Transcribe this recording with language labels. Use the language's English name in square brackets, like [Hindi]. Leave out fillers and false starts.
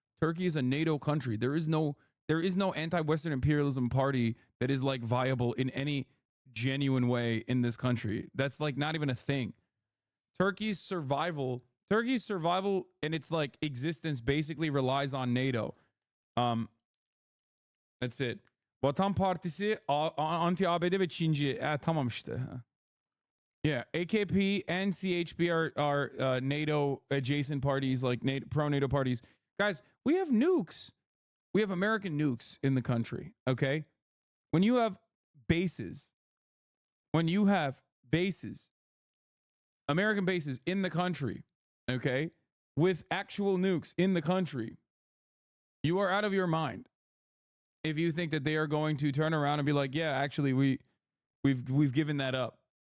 [English] Turkey is a NATO country. There is no anti-Western imperialism party that is like viable in any genuine way in this country. That's like not even a thing. Turkey's survival and its like existence basically relies on NATO. That's it. [Turkish] Vatan Partisi anti-ABD ve Çinci. Tamam işte. [English] Yeah, AKP and CHP are NATO adjacent parties, like pro-NATO parties. Guys, we have nukes. We have American nukes in the country, okay? When you have bases, American bases in the country, okay, with actual nukes in the country, you are out of your mind if you think that they are going to turn around and be like, yeah, actually, we've given that up.